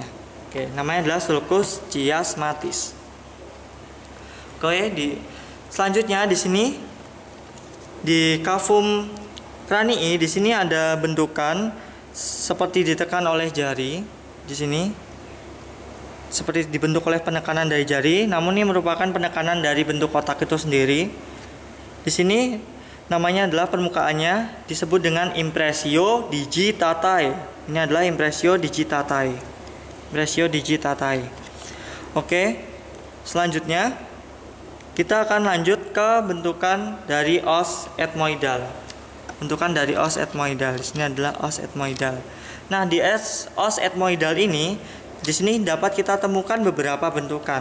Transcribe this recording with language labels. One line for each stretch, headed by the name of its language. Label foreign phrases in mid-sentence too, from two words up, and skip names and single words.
Indonesian: Oke, namanya adalah
Latin: sulcus chiasmatis.
Indonesian: Oke, selanjutnya di sini di
Latin: cavum cranii,
Indonesian: di sini ada bentukan seperti ditekan oleh jari. Di sini seperti dibentuk oleh penekanan dari jari, namun ini merupakan penekanan dari bentuk kotak itu sendiri. Di sini namanya adalah permukaannya disebut dengan
Latin: impressio digitatae.
Indonesian: Ini adalah
Latin: impressio digitatae. Impressio digitatae.
Indonesian: Oke, selanjutnya kita akan lanjut ke bentukan dari
Latin: os etmoidal.
Indonesian: Bentukan dari
Latin: os etmoidal.
Indonesian: Di sini adalah
Latin: os etmoidal.
Indonesian: Nah, di
Latin: os etmoidal
Indonesian: ini di sini dapat kita temukan beberapa bentukan.